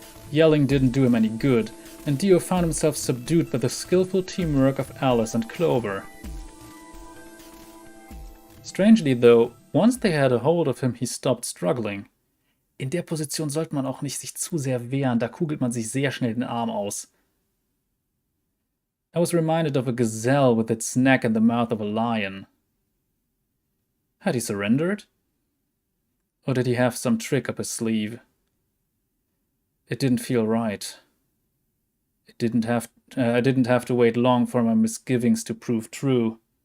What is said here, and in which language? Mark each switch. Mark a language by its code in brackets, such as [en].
[en] Yelling didn't do him any good, and Dio found himself subdued by the skillful teamwork of Alice and Clover. Strangely though, once they had a hold of him, he stopped struggling. [de] In der Position sollte man auch nicht sich zu sehr wehren, da kugelt man sich sehr schnell den Arm aus. [en] I was reminded of a gazelle with its neck in the mouth of a lion. Had he surrendered? Or did he have some trick up his sleeve? It didn't feel right. I didn't have to wait long for my misgivings to prove true.